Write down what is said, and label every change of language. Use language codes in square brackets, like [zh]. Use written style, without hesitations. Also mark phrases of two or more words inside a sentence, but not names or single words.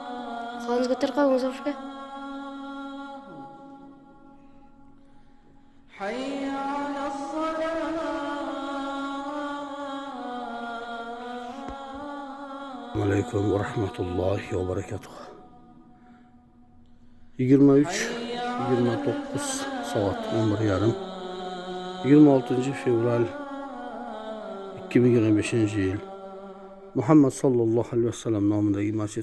[uz] Qo'lingizga tirqab, Muzaffar aka. [ar] حي على الصلاة. السلام عليكم ورحمة الله وبركاته. [uz] 23-29 soat 11:30. 26 fevral 2025 yil. Muhammad [ar] صلى الله عليه وسلم [uz] nomidagi masjid.